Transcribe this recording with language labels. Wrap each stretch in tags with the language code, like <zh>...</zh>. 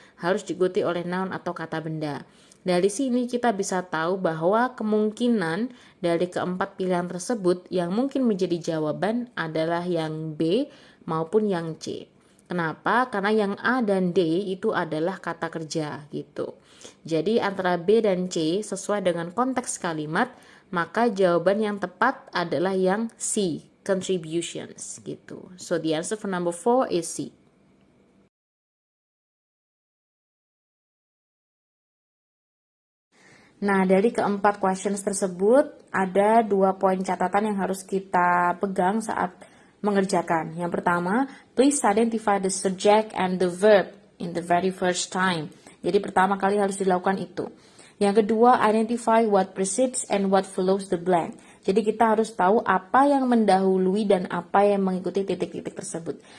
<id>Harus diikuti oleh noun atau kata benda. Dari sini kita bisa tahu bahwa kemungkinan dari keempat pilihan tersebut yang mungkin menjadi jawaban adalah yang B maupun yang C. Kenapa? Karena yang A dan D itu adalah kata kerja gitu. Jadi antara B dan C sesuai dengan konteks kalimat, maka jawaban yang tepat adalah yang C, contributions gitu.</id> <en>So the answer for number 4 is C.</en> <id>Nah, dari keempat questions tersebut, ada 2 poin catatan yang harus kita pegang saat mengerjakan. Yang pertama,</id> <en>please identify the subject and the verb in the very first time.</en> <id>Jadi pertama kali harus dilakukan itu. Yang kedua,</id> <en>identify what precedes and what follows the blank.</en> <id>Jadi kita harus tahu apa yang mendahului dan apa yang mengikuti titik-titik tersebut.</id>